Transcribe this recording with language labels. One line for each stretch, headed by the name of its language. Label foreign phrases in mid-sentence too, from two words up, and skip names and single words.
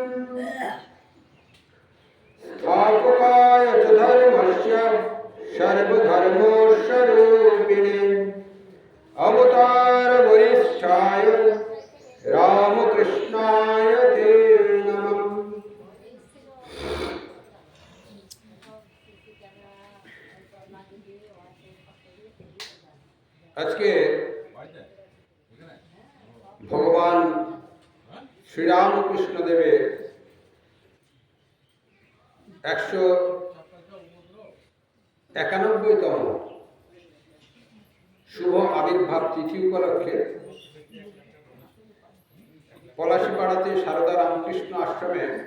Sanskrit: स्थापकाय च धर्मस्य सर्वधर्मस्वरूपिणे अवतार वरिष्ठाय रामकृष्णाय ते नमः।
Bangla: আজকে ভগবান শ্রীরামকৃষ্ণ দেবের 191তম শুভ আবির্ভাব তিথি উপলক্ষে পলাশীপাড়াতে সারদা রামকৃষ্ণ আশ্রমে